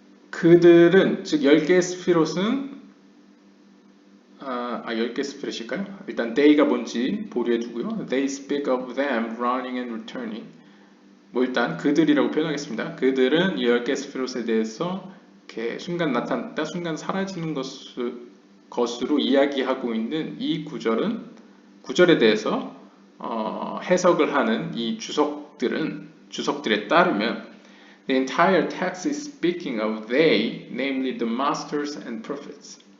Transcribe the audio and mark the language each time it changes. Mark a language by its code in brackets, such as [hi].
[ko] 그들은 즉 10개의 스피롯은 10개 스피릿일까요? 일단 they가 뭔지 보류해 두고요. [en] They speak of them running and returning. [ko] 뭐 일단 그들이라고 표현하겠습니다. 그들은 이 10개 스피릿에 대해서 이렇게 순간 나타났다, 순간 사라지는 것으로 이야기하고 있는 이 구절에 대해서 해석을 하는 이 주석들에 따르면 [en] the entire text is speaking of they, namely the masters and prophets.